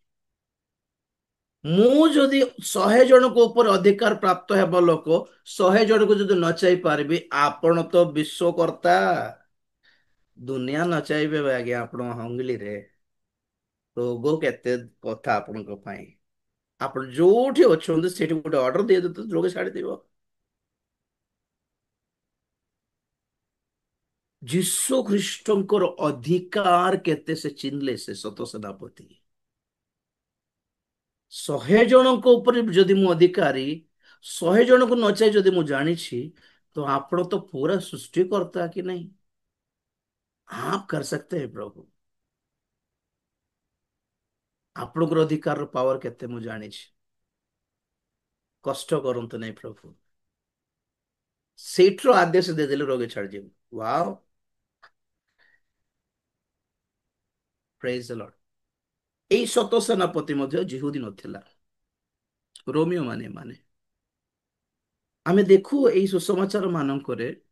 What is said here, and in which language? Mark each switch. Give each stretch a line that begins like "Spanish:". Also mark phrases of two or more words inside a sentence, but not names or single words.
Odia: ମୁଁ ଯଦି 100 ଜଣଙ୍କ ଉପରେ ଅଧିକାର ପ୍ରାପ୍ତ ହେବା ଲୋକ 100 ଜଣଙ୍କୁ ଯଦି ନଚାଇ ପାରିବି ଆପଣ ତ ବିଶ୍ଵକର୍ତ୍ତା ଦୁନିଆ ନଚାଇବେ ଆଜ୍ଞା ଆପଣ ହଙ୍ଗଲିରେ ରୋଗ କେତେ କଥା ଆପଣଙ୍କ ପାଇଁ ଆପଣ ଯୋଉଠି ଅଛନ୍ତି ସେଠି ଗୋଟେ ଅର୍ଡର ଦେଇଦେତ ରୋଗ ଛାଡିଦିବ ଯୀଶୁ ଖ୍ରୀଷ୍ଟଙ୍କର ଅଧିକାର କେତେ ସେ ଚିହ୍ନିଲେ ସେ ସତ ସେନାପତି 100 ଜଣଙ୍କ ଉପରେ ଯଦି ମୁଁ ଅଧିକାରୀ 100 ଜଣଙ୍କୁ ନଚାଇ ଯଦି ମୁଁ ଜାଣିଛି तो ଆପଣ ତ ପୁରା ସୃଷ୍ଟିକର୍ତ୍ତା
Hindi: कि नहीं आप कर सकते हैं प्रभु
Odia: ଆପଣଙ୍କର ଅଧିକାରର ପାୱାର କେତେ ମୁଁ ଜାଣିଛି କଷ୍ଟ କରନ୍ତୁ ନାହିଁ ପ୍ରଭୁ ସେଇଠୁ ଆଦେଶ ଦେଇଦେଲେ ରୋଗ ଛାଡିଯିବ
English: wow praise the Lord
Odia: ଏଇ ସତ ସେନାପତି ମଧ୍ୟ ଜିହୁଦୀ ନଥିଲା ରୋମିଓ ମାନେ ଆମେ ଦେଖୁ ଏଇ ସୁସମାଚାର ମାନଙ୍କରେ